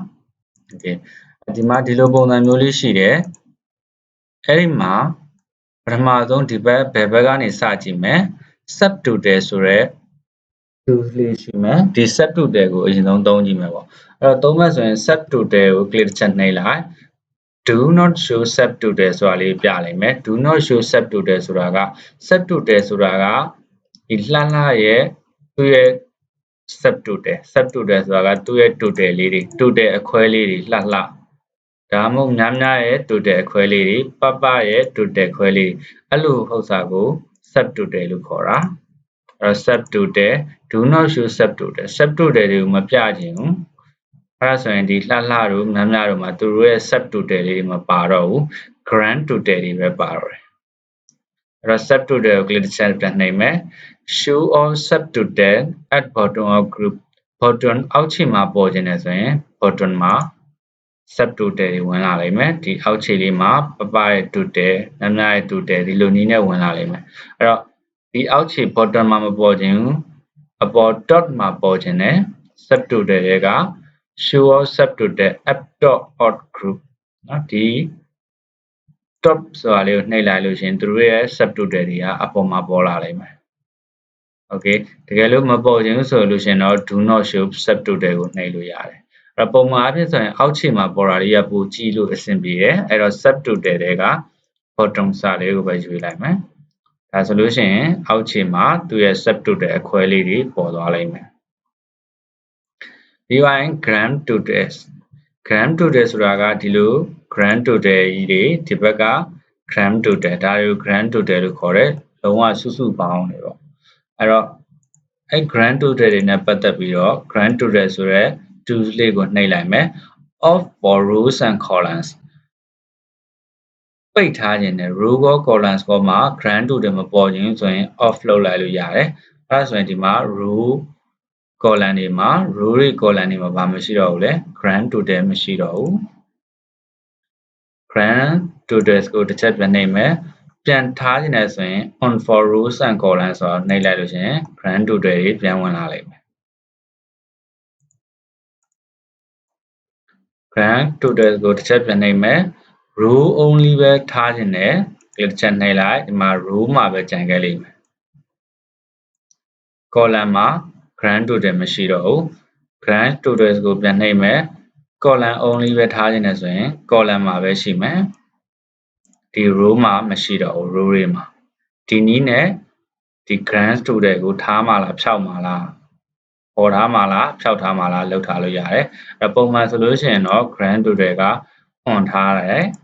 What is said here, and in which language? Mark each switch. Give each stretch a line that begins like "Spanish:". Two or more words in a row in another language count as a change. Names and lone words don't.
Burmese: okay ဒီမှာဒီလိုပုံစံမျိုးလေးရှိတယ်အဲ့ဒီမှာပထမဆုံးဒီဘက်ဘယ်ဘက်ကနေစကြည့်မယ် subtotal ဆိုတဲ့ tools လေးရှိမယ်ဒီ subtotal ကိုအရင်ဆုံးသုံးကြည့်မယ်ပေါ့အဲ့တော့သုံးမယ်ဆိုရင် subtotal ကို click တစ်ချက်နှိပ်လိုက်
English: do not show subtotal
Burmese: ဆိုတာလေးပြလိုက်မယ်
English: do not show subtotal
Burmese: ဆိုတာက subtotal ဆိုတာကဒီလှလှရဲ့သူ့ရဲ့ subtotal ဆိုတာကသူ့ရဲ့ total လေးတွေ total အခွဲလေးတွေလှလှဒါမှမဟုတ်များများရဲ့ total အခွဲလေးတွေပရဲ့ total ခွဲလေးအဲ့လိုဥစ္စာကို subtotal လို့ခေါ် တာအဲ့တော့
English: subtotal do not show subtotal
Burmese: တွေကိုမပြခြင်းဘူးအဲ့ဒါဆိုရင်ဒီလှလှတို့များများတို့မှာသူတို့ရဲ့ subtotal လေးတွေမပါ တော့ဘူး
English: grand total
Burmese: တွေပဲပါတော့တယ်အဲ့တော့ subtotal ကို click တစ်ချက်ပြန်နှိပ်မယ်
English: show all subtotal at bottom of group bottom
Burmese: အောက်ခြေမှာပေါ်ခြင်းနဲ့ဆိုရင် bottom မှာ subtotal တွေဝင်လာလိမ့်မယ်ဒီအောက်ခြေလေးမှာပရဲ့ total များများရဲ့ total ဒီလိုနည်းနဲ့ဝင်လာလိမ့်မယ်အဲ့တော့ဒီအောက်ခြေ bottom မှာမပေါ်ခြင်းဘူးအပေါ် top မှာပေါ်ခြင်းနဲ့ subtotal တွေက
English: show all subtotal at top of group
Burmese: နော်ဒီ top ဆိုတာလေးကိုနှိပ်လိုက်လို့ရှင်သူတို့ရဲ့ subtotal တွေကအပေါ်မှာပေါ်လာလိမ့်မယ် okay တကယ်လို့မပေါ်ခြင်းဆိုလို့ရှင်တော့
English: do not show subtotal
Burmese: ကိုနှိပ်လို့ရတယ်အဲ့တော့ပုံမှန်အဖြစ်ဆိုရင်အောက်ခြေမှာပေါ်တာလေးကပိုကြည့်လို့အဆင်ပြေတယ်အဲ့တော့ subtotal တွေက bottom စာလေးကိုပဲရွေးလိုက်မယ်ဒါဆိုလို့ရှိရင်အောက်ခြေမှာသူ့ရဲ့ subtotal အခွဲလေးတွေပေါ်သွားလိမ့်မယ် ပြီးရင်
English: grand total grand total
Burmese: ဆိုတာကဒီလို
English: grand total
Burmese: ကြီးတွေဒီဘက်က
English: grand total
Burmese: ဒါတွေကို
English: grand total
Burmese: လို့ခေါ်တယ်လုံးဝစုစုပေါင်းနေပေါ့အဲ့တော့အဲ့
English: grand total
Burmese: တွေနဲ့ပတ်သက်ပြီးတော့
English: grand total
Burmese: ဆိုရဲ tools လေးကိုနှိပ်လိုက်မယ်
English: of for rows and columns
Burmese: ပိတ်ထားခြင်းနဲ့ row ကော columns ကောမှာ
English: grand total
Burmese: မပေါ်ခြင်းဆိုရင် off လုပ်လိုက်လို့ရတယ်အဲ့ဒါဆိုရင်ဒီမှာ
English: row column
Burmese: တွေမှာ row တွေ column တွေမှာဘာမရှိတော့ဘူးလဲ
English: grand total
Burmese: မရှိတော့ဘူး
English: grand totals
Burmese: ကိုတစ်ချက်ပြန်နှိပ်မယ်ပြန်ထားခြင်းနဲ့ဆိုရင်
English: on for rows and columns
Burmese: ဆိုတော့နှိပ်လိုက်လို့ရှိရင်
English: grand total
Burmese: တွေပြန်ဝင်လာလိမ့်မယ်
English: grand totals
Burmese: ကိုတစ်ချက်ပြန်နှိပ်မယ်
English: row only
Burmese: ပဲထားခြင်းနဲ့ဒီတစ်ချက်နှိပ်လိုက်ဒီမှာ row မှာပဲကျန်ခဲ့လိမ့်မယ် column မှာ
English: grand total
Burmese: မရှိတော့ဘူး
English: grand totals
Burmese: ကိုပြန်နှိပ်မယ်
English: column only
Burmese: ပဲထားခြင်းနဲ့ဆိုရင် column မှာပဲရှိမယ်ဒီ row မှာမရှိတော့ဘူး row တွေမှာဒီနည်းနဲ့ဒီ
English: grand total
Burmese: ကိုထားမှာလားဖြောက်မှာလားပေါ်ထားမှာလားဖြောက်ထားမှာလားလောက်ထားလို့ရတယ်အဲပုံမှန်ဆိုလို့ရှိရင်တော့
English: grand total
Burmese: က on ထားတယ်